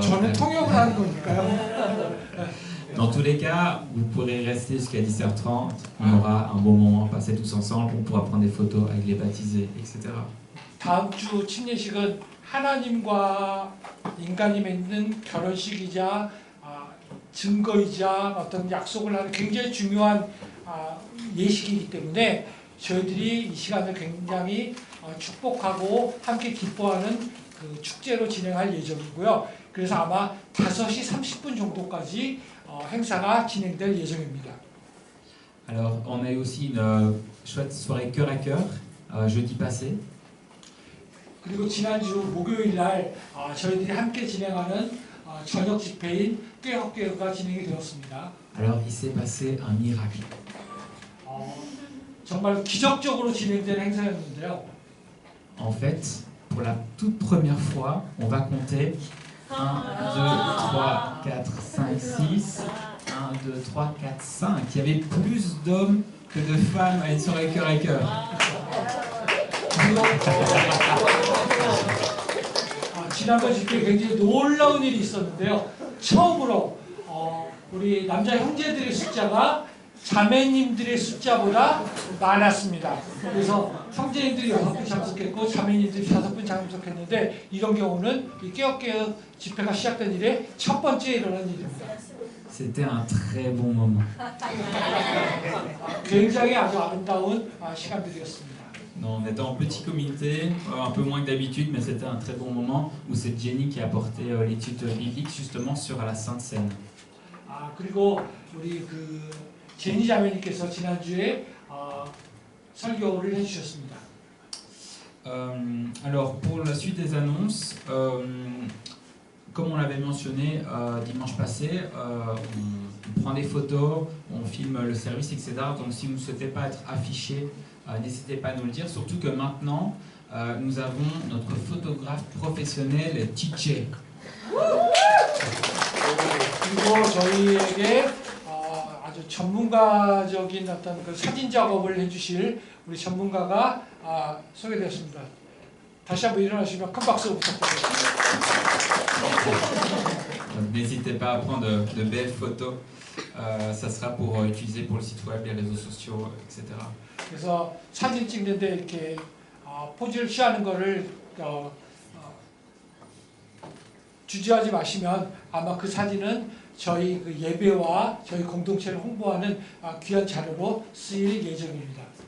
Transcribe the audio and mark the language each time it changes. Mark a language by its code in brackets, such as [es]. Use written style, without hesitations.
[ko] 저는 통역을 하는 거니까요. [fr] Dans tous les cas, vous pourrez rester jusqu'à 10h30. On aura un bon moment passé tous ensemble. On pourra prendre des photos avec les baptisés, etc. [ko] 다음 주 침례식은 하나님과 인간이 맺는 결혼식이자 증거이자 어떤 약속을 하는 굉장히 중요한 예식이기 때문에 저희들이 이 시간을 굉장히 축복하고 함께 기뻐하는 그 축제로 진행할 예정이고요. 그래서 아마 5시 30분 정도까지 행사가 진행될 예정입니다. [fr] Alors, on a eu aussi une chouette soirée cœur à cœur jeudi passé. [ko] 그리고 지난주 목요일 날 저희들이 함께 진행하는 저녁 집회인 꾀헛꾀헛가 진행이 되었습니다. [fr] Alors, il s'est passé un miracle. [ko] 정말 기적적으로 진행된 행사였는데요. [fr] En fait, pour la toute première fois, on va compter 1, 2, 3, 4, 5, 6. 1, 2, 3, 4, 5. Il y avait plus d'hommes que de femmes à une soirée cœur à cœur. [ko] 지난번 집회에 굉장히 놀라운 일이 있었는데요. 처음으로 우리 남자 형제들의 숫자가 자매님들의 숫자보다 많았습니다. 그래서 형제님들이 6분 참석했고 자매님들이 5분 참석했는데 이런 경우는 이 깨어깨어 집회가 시작된 이래 첫 번째 일어난 일입니다. [fr] C'était un très bon moment. [ko] 굉장히 아주 아름다운 시간들이었습니다. [fr] Non, on était en petit comité, un peu moins que d'habitude, mais c'était un très bon moment où c'est Jenny qui a apporté l'étude biblique justement sur la Sainte Seine. [ko] 그리고 우리 그 제니 자매님께서 지난주에 설교를 해주셨습니다. [fr] Alors pour la suite des annonces, comme on l'avait mentionné dimanche passé, on prend des photos, on filme le service, etc. Donc si vous ne souhaitez pas être affiché, n'hésitez pas à nous le dire. Surtout que maintenant, nous avons notre photographe professionnel, TJ. [ko] 그리고 저희에게 아주 전문가적인 어떤 그 사진 작업을 해주실 우리 전문가가 소개되었습니다. 다시 한번 일어나시면 큰 박수 부탁드립니다. [fr] N'hésitez pas à prendre de belles photos. Ça sera pour utiliser pour le site web, les réseaux sociaux, etc. [ko] 그래서 사진 찍는데 이렇게 포즈를 취하는 거를 주저하지 마시면 아마 그 사진은 저희 그 예배와 저희 공동체를 홍보하는 귀한 자료로 쓰일 예정입니다.